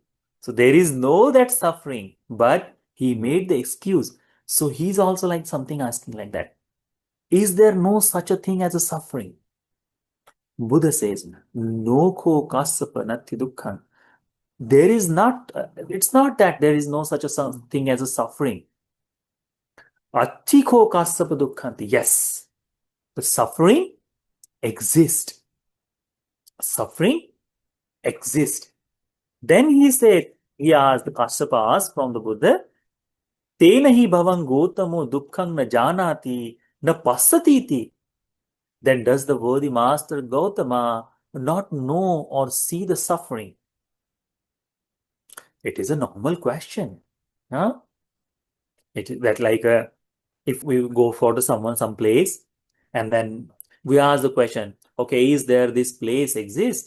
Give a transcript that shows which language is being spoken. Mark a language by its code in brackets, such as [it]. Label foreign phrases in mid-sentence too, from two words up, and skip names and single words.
[en] So there is no that suffering, but he made the excuse. So he's also like something asking like that. Is there no such a thing as a suffering? Buddha says, [pi] no ko kassapa natti dukkha. [en] There is not, it's not that there is no such a thing as a suffering. [pi] Atti ko kassapa dukkhanti. [en] Yes, the suffering exists. Suffering exist. Then he asked, Kashyapa asked from the Buddha, [pi] Tena hi bhavan Gotamo dukkhang na janati na passatiti. [en] Then does the worthy master Gautama not know or see the suffering? It is a normal question. Huh? It is that like if we go for to someone some place and then we ask the question, okay, is there this place exist?